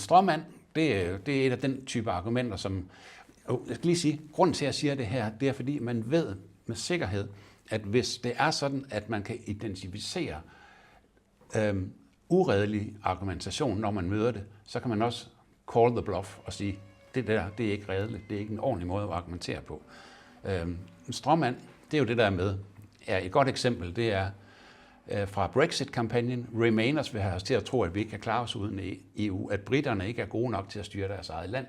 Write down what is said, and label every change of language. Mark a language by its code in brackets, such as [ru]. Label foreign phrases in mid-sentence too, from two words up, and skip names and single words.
[da] Stråmand, det er et af den type argumenter, som... Jeg skal lige sige, grunden til, at jeg siger det her, det er, fordi man ved med sikkerhed, at hvis det er sådan, at man kan identificere uredelig argumentation, når man møder det, så kan man også [en] call the bluff [da] og sige, det der, det er ikke redeligt, det er ikke en ordentlig måde at argumentere på. En stråmand, det er jo det der med, et godt eksempel, det er fra Brexit-kampagnen. Remainers vil have os til at tro, at vi ikke kan klare os uden EU, at britterne ikke er gode nok til at styre deres eget land.